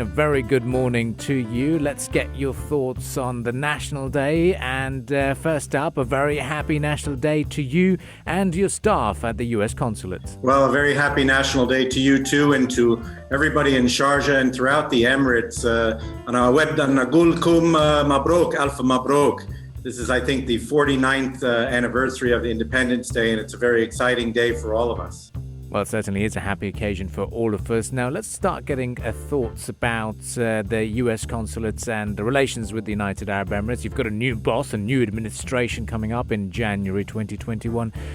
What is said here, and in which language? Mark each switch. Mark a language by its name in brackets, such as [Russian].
[English] A very good morning to you. Let's get your thoughts on the National Day. And first up, a very happy National Day to you and your staff at the U.S. Consulate. Well, a very happy National Day to you too, and to everybody in Sharjah and throughout the Emirates. [Arabic] أنا أود أن أقولكم مبروك ألف مبروك. [English] This is, I think, the 49th anniversary of the Independence Day, and it's a very exciting day for all of us. Well, it certainly is a happy occasion for all of us. Now, let's start getting thoughts about the U.S. consulates and the relations with the United Arab Emirates. You've got a new boss, a new administration coming up in January 2021.